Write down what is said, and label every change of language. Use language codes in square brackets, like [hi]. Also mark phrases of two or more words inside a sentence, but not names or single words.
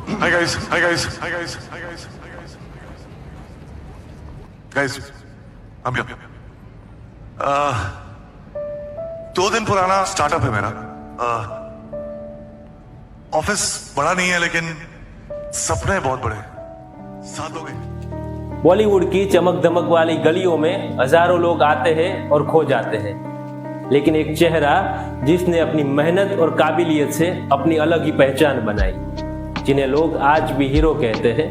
[en] Hi guys. Hi guys. Hi guys. Hi guys. Hi guys. Guys, I'm here. [hi] 2 दिन पुराना स्टार्टअप है मेरा. ऑफिस बड़ा नहीं है लेकिन सपने बहुत बड़े. साथ दोगे? बॉलीवुड की चमक दमक वाली गलियों में हजारों लोग आते हैं और खो जाते हैं, लेकिन एक चेहरा जिसने अपनी मेहनत और काबिलियत से अपनी अलग ही पहचान बनाई, जिन्हें लोग आज भी हीरो कहते हैं.